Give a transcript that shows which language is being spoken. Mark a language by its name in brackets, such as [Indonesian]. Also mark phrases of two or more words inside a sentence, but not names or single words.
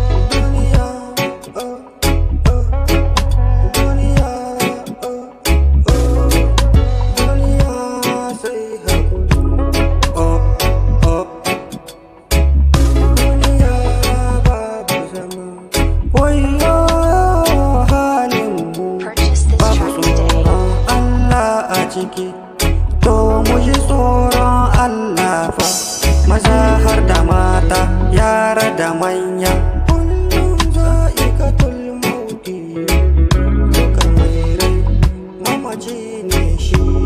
[Hausa] Duniya, oh, oh. Duniya, oh, oh. Duniya sai haƙuri. Oh, oh. Duniya babu zama. Wayyo halin mu. [English] Purchase this Babu track today. [Hausa] tsoron Allah a ciki. To mu ji tsoron Allah fa. Maza har da mata, yara da manya. Kullum [Arabic] ذائقة الموت. [Hausa] Duka mai rai mamaci ne shi.